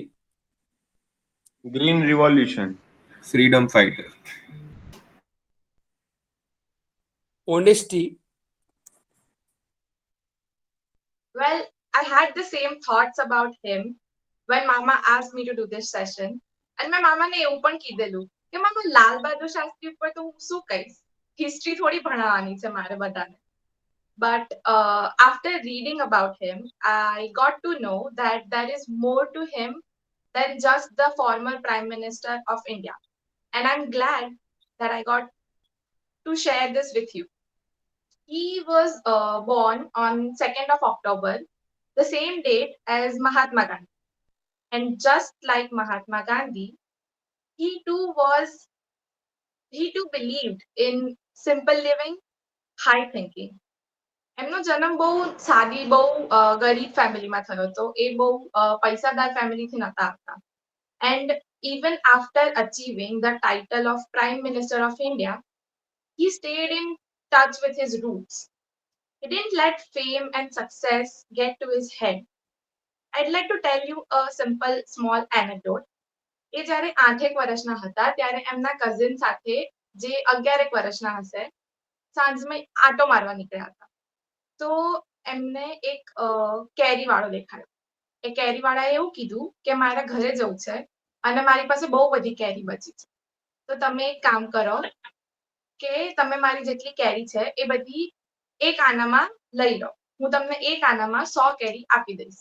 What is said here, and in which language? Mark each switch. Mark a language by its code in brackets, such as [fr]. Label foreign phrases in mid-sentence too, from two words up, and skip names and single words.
[en] Green Revolution, freedom fighter. ऑनेस्टी Well, I had the same thoughts about him when Mama asked me to do this session. And my mama [gu] ને એવું પણ કીધેલું કે મામા લાલ બહાદુર શાસ્ત્રી ઉપર તો હું શું કહીશ હિસ્ટ્રી થોડી ભણાવવાની છે મારે બધાને. [en] But after reading about him, I got to know that there is more to him than just the former Prime Minister of India. And I'm glad that I got to share this with you. He was born on 2nd of October, the same date as Mahatma Gandhi. And just like Mahatma Gandhi, he too believed in simple living, high thinking. [gu] એમનો જન્મ બહુ સાદી બહુ ગરીબ ફેમિલીમાં થયો હતો એ બહુ પૈસાદાર ફેમિલીથી નતા આવતા [en] and even after achieving the title of Prime Minister of India, he stayed in touch with his roots. He didn't let fame and success get to his head. I'd like to tell you a simple small anecdote. [gu] એ જ્યારે 8 વર્ષના હતા ત્યારે એમના કઝિન સાથે જે 11 વર્ષના હશે સાંજમાં આટો મારવા નીકળ્યા હતા તો એમને એક કેરી વાળો દેખાયો. એ કેરી વાળાએ એવું કીધું કે મારે ઘરે જવું છે અને મારી પાસે બહુ બધી કેરી બચી છે તો તમે એક કામ કરો કે તમે મારી જેટલી કેરી છે એ બધી એક આનામાં લઈ લો હું તમને એક આનામાં 100 કેરી આપી દઈશ.